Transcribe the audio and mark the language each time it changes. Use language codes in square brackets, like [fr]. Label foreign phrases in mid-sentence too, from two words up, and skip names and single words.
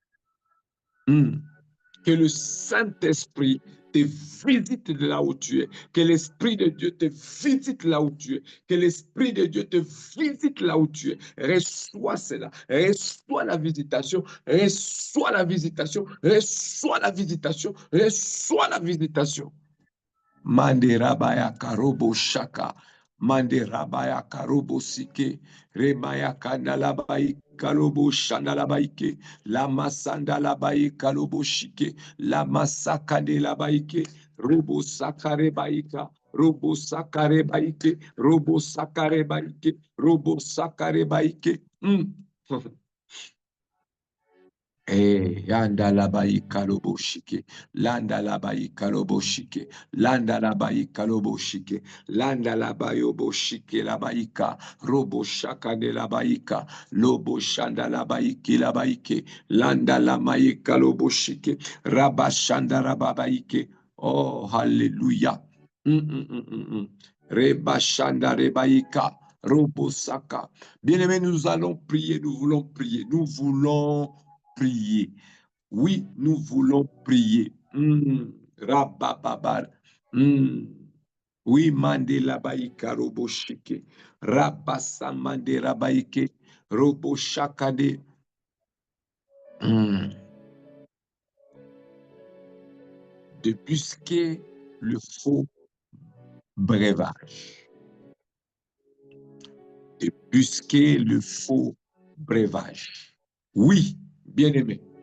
[fr] Que le Saint-Esprit te visite de là où tu es. Que l'Esprit de Dieu te visite là où tu es. Que l'Esprit de Dieu te visite là où tu es. Reçois cela. Reçois la visitation. Reçois la visitation. Reçois la visitation. Reçois la visitation. Manderabaya karobo shaka. Manderabaya karobo sike. Remaya kandalabai kalobo shandalabaike. La masanda labai kalobo shike. La masaka de labaike. Robo sakare baika. Robo sakare baike. Robo sakare baike. Robo sakare baike. Yanda labai kalobo shike, landa labai kalobo shike, landa labai kalobo shike, landa labai obo shike labaika, robo shaka de labaika, lobo shanda labaiki labaike, landa lamai kalobo shike, rabashanda rababaike. Oh, hallelujah. Rebashanda rebaika, robo saka. Bien-aimés, nous allons prier, nous voulons prier, nous voulons prier. Oui, nous voulons prier. Rabababar. Oui, mandela baika robo shike. Rabasa mandela baike robo shakade. De busquer le faux breuvage. De busquer le faux breuvage. Oui, bien-aimé.